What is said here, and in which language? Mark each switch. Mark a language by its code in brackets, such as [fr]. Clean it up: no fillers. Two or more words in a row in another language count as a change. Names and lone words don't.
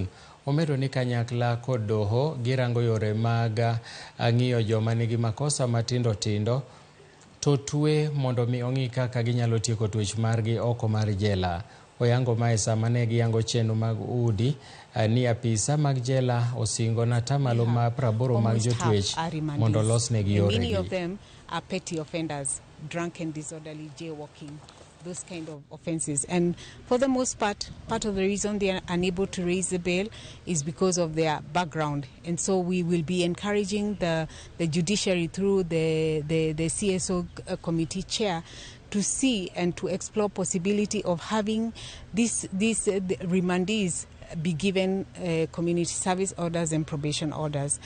[luo] Omedo ni kanyakla kod doho girango yore mag ng'iyo joma nigi makosa matindo tindo to twe mondo mi ong'i kaka ginyalo tieko tuech margi oko mar jela. Oyango mae sama ne giyango chenro mag udi ni apisa mag jela osingo na tamalo ma 80 mag jotuech mondo losnegi yoregi. [en] Many of them are petty offenders, drunk and disorderly jaywalking, those kind of offenses. And for the most part of the reason they are unable to raise the bail is because of their background. And so we will be encouraging the judiciary through the CSO committee chair to see and to explore possibility of having these remandees be given community service orders and probation orders.